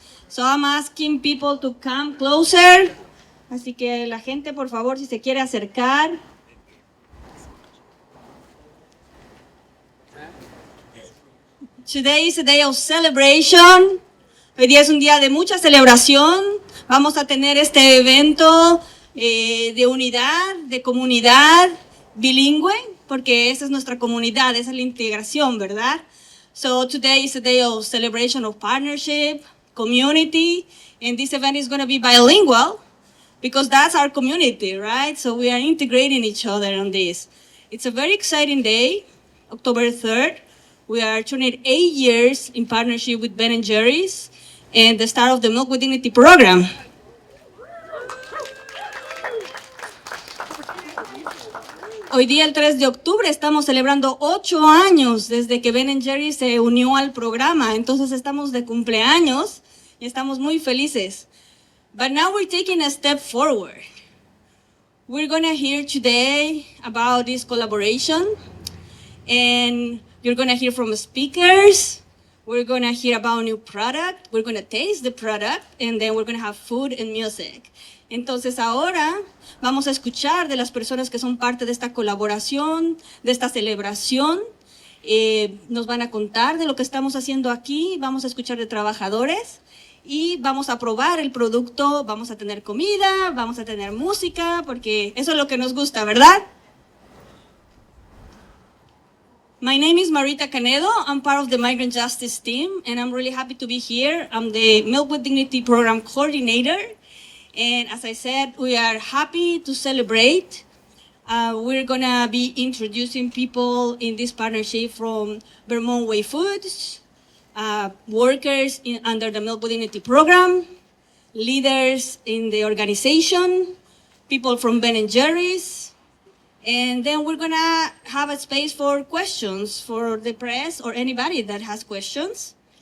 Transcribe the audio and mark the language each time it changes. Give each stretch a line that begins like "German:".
English: So I'm asking people to come closer.
Spanish: Así que la gente, por favor, si se quiere acercar.
English: Today is a day of celebration.
Spanish: Hoy día es un día de mucha celebración. Vamos a tener este evento de unidad, de comunidad bilingüe, porque esa es nuestra comunidad, esa es la integración, ¿verdad?
English: So today is a day of celebration of partnership, community, and this event is going to be bilingual because that's our community, right? So we are integrating each other on this. It's a very exciting day, October 3rd. We are turning 8 years in partnership with Ben & Jerry's and the start of the Milk with Dignity program.
Spanish: Hoy día, el 3 de octubre, estamos celebrando 8 años desde que Ben & Jerry's se unió al programa. Entonces estamos de cumpleaños y estamos muy felices.
English: But now we're taking a step forward. We're going to hear today about this collaboration, and you're going to hear from speakers. We're going to hear about a new product. We're going to taste the product, and then we're going to have food and music.
Spanish: Entonces ahora vamos a escuchar de las personas que son parte de esta colaboración, de esta celebración. Nos van a contar de lo que estamos haciendo aquí, vamos a escuchar de trabajadores y vamos a probar el producto, vamos a tener comida, vamos a tener música, porque eso es lo que nos gusta, ¿verdad?
English: My name is Marita Canedo. I'm part of the Migrant Justice team, and I'm really happy to be here. I'm the Milk with Dignity program coordinator. And as I said, we are happy to celebrate. We're going to be introducing people in this partnership from Vermont Way Foods, workers under the Milk with Dignity program, leaders in the organization, people from Ben & Jerry's, and then we're going to have a space for questions for the press or anybody that has questions.